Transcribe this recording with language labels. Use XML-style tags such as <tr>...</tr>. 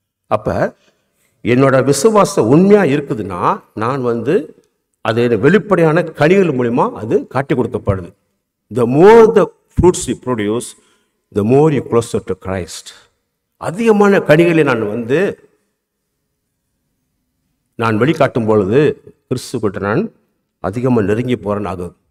<ta>அப்ப என்னோட விசுவாசம் உண்மையா இருக்குதுன்னா நான் வந்து அது வெளிப்படையான கனிகள் மூலியமா அது காட்டி கொடுக்கப்படுது.</ta> <en>The more the fruits you produce, the more you closer to Christ.</en> <ta>அதிகமான கனிகளை நான் வெளிக்காட்டும் பொழுது கிறிஸ்து கிட்ட நான் அதிகமாக நெருங்கி போகிறேன்னு ஆகுது.</ta>